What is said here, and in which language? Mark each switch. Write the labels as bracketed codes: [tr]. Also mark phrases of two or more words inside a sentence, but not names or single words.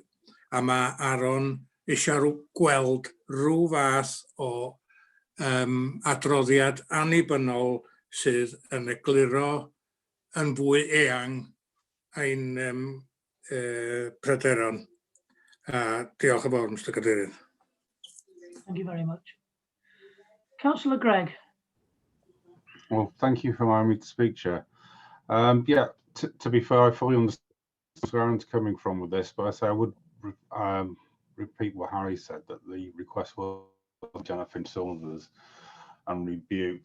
[cy] A mae Aaron eisiau gweld rhyw fath o adroddiad annibynnol sydd yn egluro yn fwy eang ein pryderon. Diolch yn fawr, Mr Cadeirydd. [en] Thank you very much. Councillor Gregg. Well, thank you for allowing me to speak, Chair. Yeah, to be fair, I fully understand where Aaron's coming from with this, but I say I would repeat what Harry said, that the request was Jennifer cylinders and rebuked.